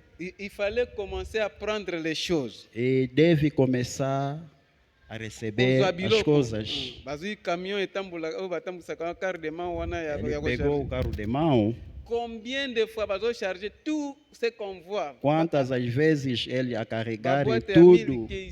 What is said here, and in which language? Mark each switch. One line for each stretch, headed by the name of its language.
French: Il fallait commencer à prendre les choses.
Portuguese: E deve começar a receber as coisas. Ele pegou o carro de mão.
French: Combien de fois bazo charger tout ce qu'on voit?
Portuguese: Quantas as vezes ele a carregar tudo?